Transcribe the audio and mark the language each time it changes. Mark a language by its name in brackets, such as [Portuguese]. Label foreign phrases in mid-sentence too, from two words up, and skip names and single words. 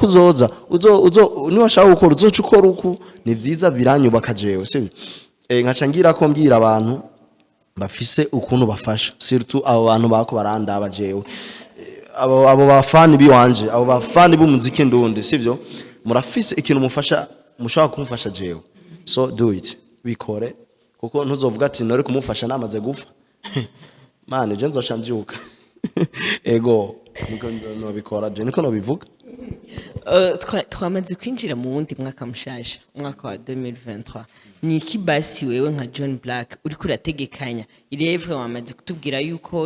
[Rundi] uzoza ni washaka gukora uzoca ukora uku ni vyiza biranyubaka jewe sivyo nkaca ngira ko mbwira abantu bafise ukuntu bafasha surtout abo bantu bako barandaba jewe abo bafani biwanje abo bafani b'umuziki ndundi sivyo murafise ikintu mufasha mushaka kumufasha jewe [English] so do it [Rundi] bikore kuko ntuzovuga ati nore kumufasha namaze gupfa mane je nzoca mbyuka ego niko no bikora je niko no bivuga twamaze kwinjira mu wundi mwaka mushasha umwaka wa 2023 ni iki basi wewe nka John Black uri kurategekanya irevwe wamaze kutubwira yuko ni